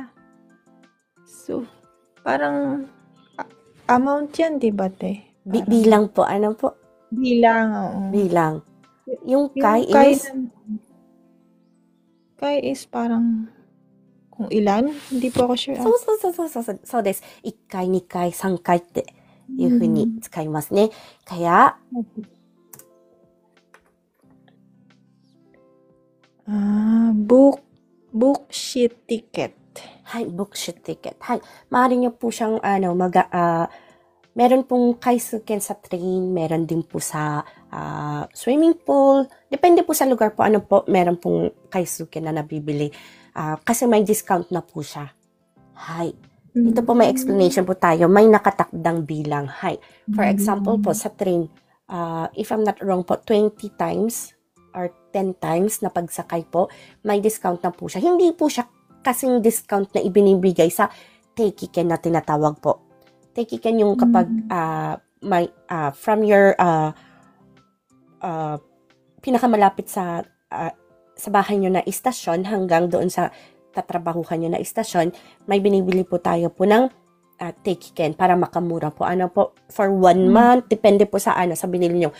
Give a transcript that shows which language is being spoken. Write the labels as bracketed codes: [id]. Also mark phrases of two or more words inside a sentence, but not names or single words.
[tl] Su, parang amount yan, di ba te? Bilang po, ano po? Bilang, oo. Bilang. Yung kai is parang kung ilan? Hindi po ako sure. [ja] そうです. 1回、2回、3回っていう風に使いますね。kaya, [en] book sheet ticket. Hay, book sheet ticket. [tl] Hay, maaari niyo po siyang meron pong kaisuken sa train, meron din po sa swimming pool. Depende po sa lugar po meron pong kaisuken na nabibili. Kasi may discount na po siya. Hay. Ito po may explanation po tayo. May nakatakdang bilang. Hay. [en] For example [tl] po sa train, [en] if I'm not wrong [tl] po, [en] 20 times or 10 times [tl] na pagsakay po, may discount na po siya. Hindi po siya kasing discount na ibinibigay sa Teikiken na tinatawag po. Teikiken yung kapag [en] from your [tl] pinakamalapit sa bahay nyo na istasyon hanggang doon sa tatrabahuhan nyo na istasyon, may binibili po tayo po ng Teikiken para makamura po. Ano po, [en] for 1 month, [tl] depende po sa sa binili nyo.